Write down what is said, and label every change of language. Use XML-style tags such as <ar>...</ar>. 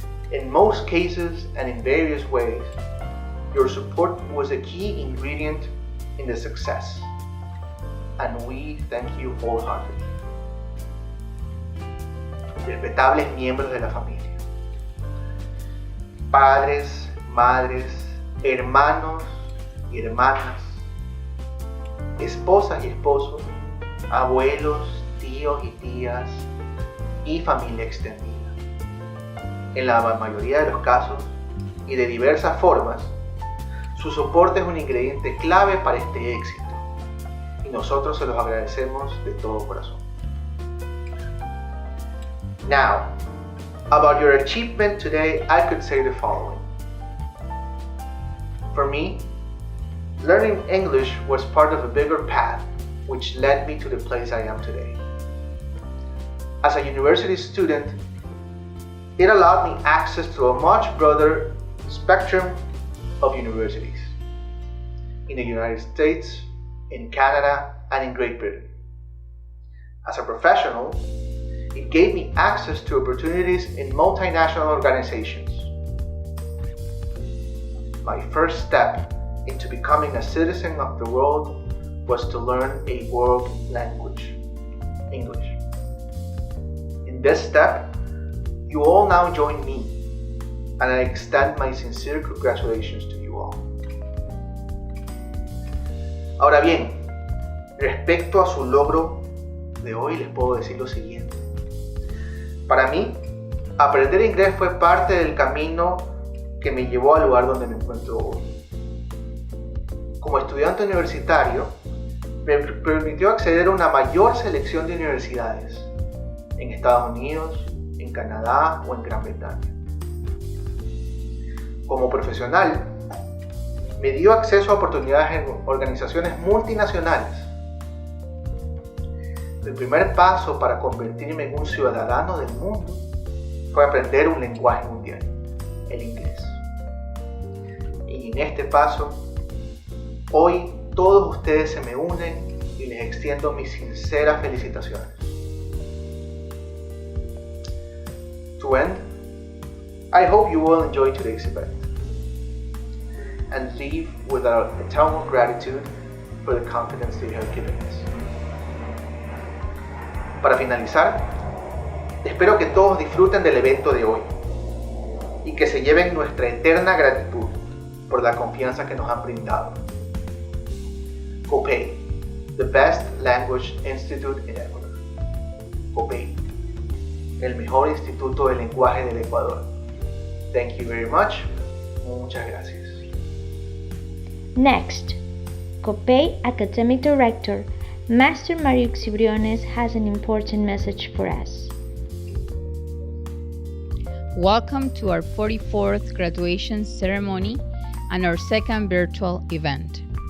<en>In most cases and in various ways, your support was a key ingredient in the success, and we thank you wholeheartedly.</en> <es>Respetables miembros de la familia, padres, madres, hermanos y hermanas, esposas y esposos, abuelos, tíos y tías y familia extendida. En la mayoría de los casos y de diversas formas, su soporte es un ingrediente clave para este éxito y nosotros se los agradecemos de todo corazón.</es> <en>Now, about your achievement today, I could say the following. For me, learning English was part of a bigger path which led me to the place I am today. As a university student, it allowed me access to a much broader spectrum of universities in the United States, in Canada, and in Great Britain. As a professional, it gave me access to opportunities in multinational organizations. My first step into becoming a citizen of the world was to learn a world language, English. In this step, you all now join me, and I extend my sincere congratulations to you all.</en> <es>Ahora bien, respecto a su logro de hoy les puedo decir lo siguiente. Para mí, aprender inglés fue parte del camino que me llevó al lugar donde me encuentro hoy. Como estudiante universitario, me permitió acceder a una mayor selección de universidades en Estados Unidos, en Canadá o en Gran Bretaña. Como profesional, me dio acceso a oportunidades en organizaciones multinacionales. El primer paso para convertirme en un ciudadano del mundo fue aprender un lenguaje mundial, el inglés. Y en este paso, hoy todos ustedes se me unen y les extiendo mis sinceras felicitaciones.</es> <en>To end, I hope you will enjoy today's event and leave with our eternal gratitude for the confidence they have given us.</en> <es>Para finalizar, espero que todos disfruten del evento de hoy y que se lleven nuestra eterna gratitud por la confianza que nos han brindado.</es> <en>COPEI, the best language institute in Ecuador. COPEI.</en> <es>el mejor instituto de lenguaje del Ecuador.</es> <en>Thank you very much.</en> <es>Muchas gracias.</es> <en>Next, COPEI Academic Director, Master Mario Xibriones has an important message for us. Welcome to our 44th graduation ceremony and our second virtual event.</en>